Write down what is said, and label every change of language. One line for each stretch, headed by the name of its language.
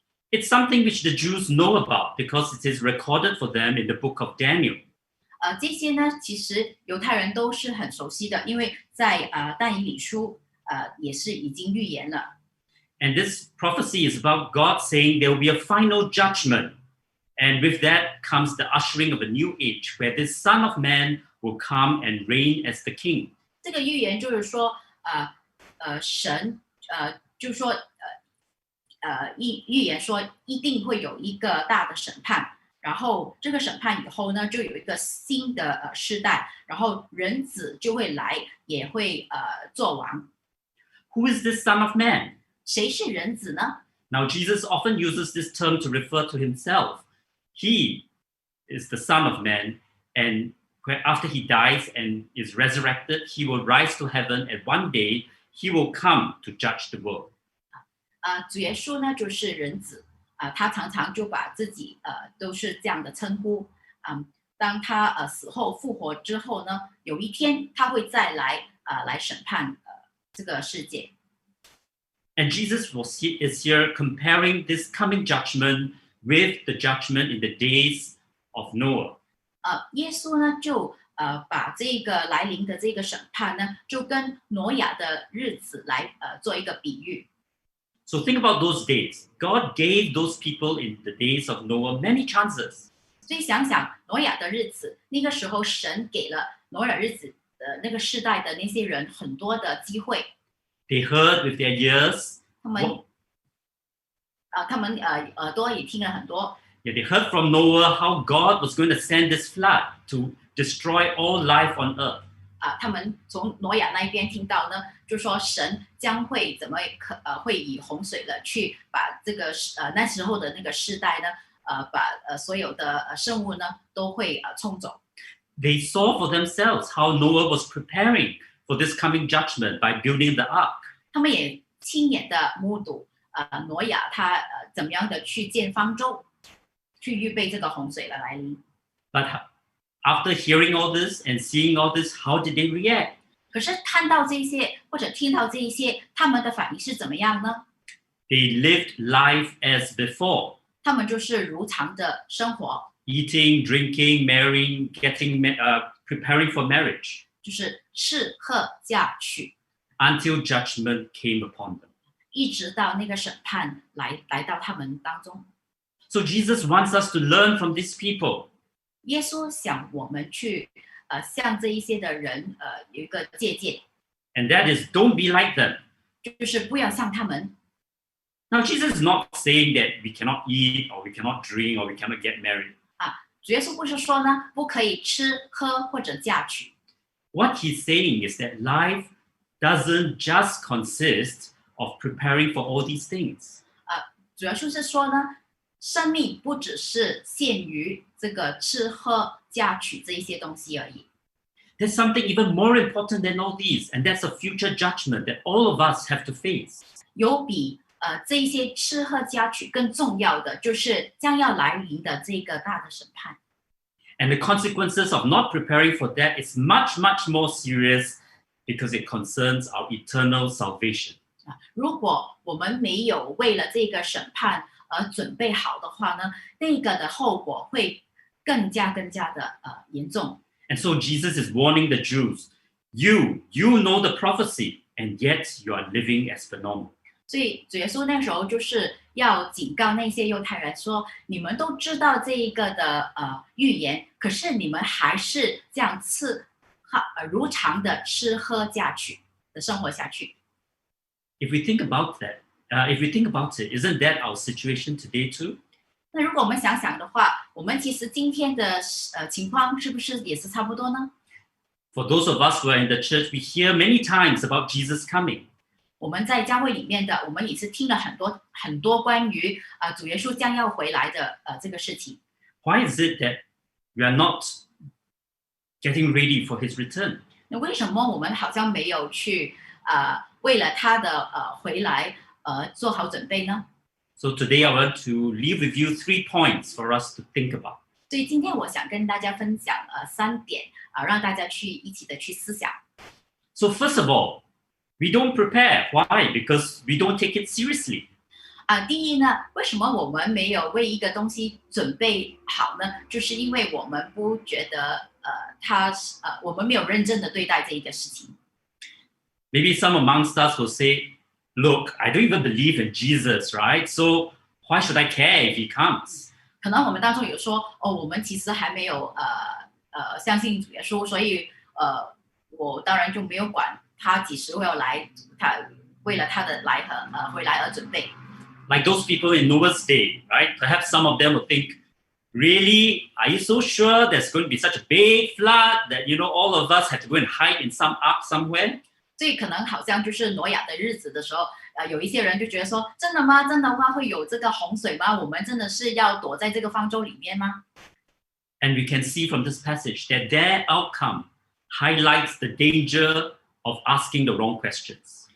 English: It's something which the Jews know about because it is recorded for them in the book of Daniel.
Chinese: 这些呢，其实犹太人都是很熟悉的，因为在但以理书也是已经预言了。
English: And this prophecy is about God saying there will be a final judgment. And with that comes the ushering of a new age where this Son of Man will come and reign as the king.
Chinese: 这个预言就是说，神就说预言说一定会有一个大的审判，然后这个审判以后呢，就有一个新的世代，然后人子就会来，也会做王。
English: Who is this Son of Man?
Chinese: 谁是人子呢？
English: Now, Jesus often uses this term to refer to himself. He is the Son of Man, and after he dies and is resurrected, he will rise to heaven, and one day he will come to judge the world.
Chinese: 主耶稣呢就是人子他常常就把自己都是这样的称呼。当他死后复活之后呢，有一天他会再来来审判这个世界。
English: And Jesus is here comparing this coming judgment with the judgment in the days of Noah.
Chinese: 耶稣呢就把这个来临的这个审判呢，就跟挪亚的日子来做一个比喻。
English: So think about those days. God gave those people in the days of Noah many chances.
Chinese: 所以想想挪亚的日子，那个时候神给了挪亚日子的那个世代的那些人很多的机会。
English: They heard with their ears.
Chinese: 他们耳朵也听了很多。
English: Yeah, they heard from Noah how God was going to send this flood to destroy all life on earth.
Chinese: 他们从挪亚那一边听到呢，就说神将会怎么会以洪水了去把这个那时候的那个世代呢，把所有的生物呢都会冲走。
English: They saw for themselves how Noah was preparing for this coming judgment by building the ark.
Chinese: 他们也亲眼的目睹挪亚他怎么样的去建方舟，去预备这个洪水的来临。
English: But after hearing all this and seeing all this, how did they react?
Chinese: 可是看到这些或者听到这一些，他们的反应是怎么样呢？
English: They lived life as before.
Chinese: 他们就是如常的生活，
English: Eating, drinking, marrying, preparing for marriage.
Chinese: 就是吃喝嫁娶，
English: Until judgment came upon them.
Chinese: 一直到那个审判来到他们当中。
English: So Jesus wants us to learn from these people.
Chinese: 耶稣想我们去向这一些的人有一个借鉴，
English: And that is, don't be like them.
Chinese: 就是不要像他们。
English: Now, Jesus is not saying that we cannot eat or we cannot drink or we cannot get married.
Chinese: 主耶稣不是说呢不可以吃喝或者嫁娶。
English: What he's saying is that life doesn't just consist of preparing for all these things.
Chinese: 主要是说呢，生命不只是限于这个吃喝嫁娶这一些东西而已。
English: There's something even more important than all these, and that's a future judgment that all of us have to face.
Chinese: 有比这一些吃喝嫁娶更重要的，就是将要来临的这个大的审判。
English: And the consequences of not preparing for that is much, much more serious because it concerns our eternal salvation.
Chinese: 如果我们没有为了这个审判而准备好的话呢，那个的后果会更加的严重。
English: And so Jesus is warning the Jews, you know the prophecy, and yet you are living as per normal.
Chinese: 所以主耶稣那时候就是要警告那些犹太人说，你们都知道这一个的预言，可是你们还是这样如常的吃喝嫁娶的生活下去。
English: If we think about that, isn't that our situation today too?
Chinese: 那如果我们想想的话，我们其实今天的情况是不是也是差不多呢？
English: For those of us who are in the church, we hear many times about Jesus coming.
Chinese: 我们在教会里面的，我们也是听了很多关于主耶稣将要回来的这个事情。
English: Why is it that we are not getting ready for his return?
Chinese: 那为什么我们好像没有去为了他的回来做好准备呢？
English: So today I want to leave with you 3 points for us to think about.
Chinese: 所以今天我想跟大家分享3点让大家一起的去思想。
English: So first of all, we don't prepare. Why? Because we don't take it seriously.
Chinese: 第一呢，为什么我们没有为一个东西准备好呢？就是因为我们不觉得我们没有认真的对待这一个事情。
English: Maybe some amongst us will say, look, I don't even believe in Jesus, right? So why should I care if he comes?
Chinese: 可能我们当中有说，我们其实还没有相信主耶稣，所以我当然就没有管他几时会要来，他为了他的回来而准备。
English: Like those people in Noah's day, right? Perhaps some of them will think, really? Are you so sure there's going to be such a big flood that, all of us have to go and hide in some ark somewhere?
Chinese: 所以可能好像就是挪亚的日子的时候，有一些人就觉得说，真的吗？真的话会有这个洪水吗？我们真的是要躲在这个方舟里面吗？
English: And we can see from this passage that their outcome highlights the danger of asking the wrong questions.